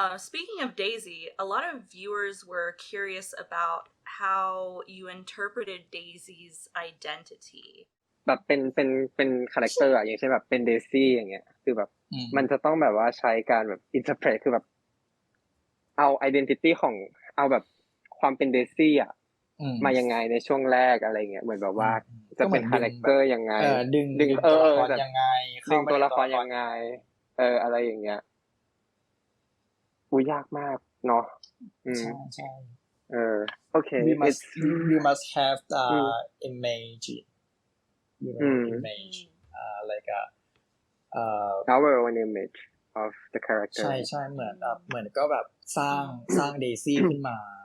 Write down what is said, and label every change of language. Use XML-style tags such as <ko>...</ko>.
<en>Speaking of Daisy, a lot of viewers were curious about how you interpreted Daisy's identity.</en> <th>แบบเป็นคาแรคเตอร์อย่างเช่นแบบเป็นเดซี่อย่างเงี้ยคือแบบมันจะต้องแบบว่าใช้การแบบอินเทอร์เพรทคือแบบเอาไอดีนิตี้ของเอาแบบความเป็นเดซี่มายังไงในช่วงแรกอะไรเงี้ยเหมือนแบบว่าจะเป็นคาแรคเตอร์ยังไงดึง ตัวละครยังไง ดึงตัวละครยังไงอะไรอย่างเงี้ยยากมากเนาะ ใช่</th> <en>okay we must have the image image like our own image of the character</en> <th>ใช่เหมือนก็แบบสร้างเดซี่ขึ้นมา</th>